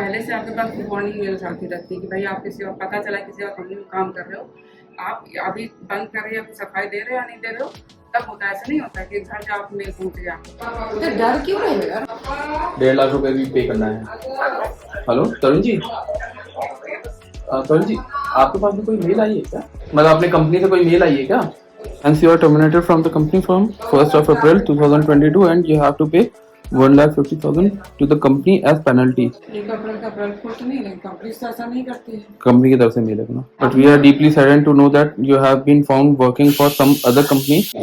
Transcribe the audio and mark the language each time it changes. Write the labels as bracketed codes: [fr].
[hi] पहले से आपके पास वार्निंग मेल्स आती रहती है कि भाई आप किसी और, पता चला किसी और कंपनी में काम कर रहे हो, आप अभी बंद कर रहे हो, सफाई दे रहे हो या नहीं दे रहे हो, तब होता है। ऐसा नहीं होता कि घर जाओ आप मेल पहुंच गया। तो डर क्यों है यार? 1.5 लाख रुपए भी पे करना है। हेलो तरुण जी, तरुण जी, आपके पास में कोई मेल आई है क्या? मतलब अपने कंपनी से कोई मेल आई है क्या? [en] Hence you are terminated from the company from 1st of April 2022 and you have to pay 1,50,000 to the company as penalty. [hi] एक अप्रैल का अप्रैल फूल तो नहीं, लेकिन कंपनी तो ऐसा नहीं करती है। कंपनी की तरफ से मेल है ना। [en] But we are deeply saddened to know that you have been found working for some other company.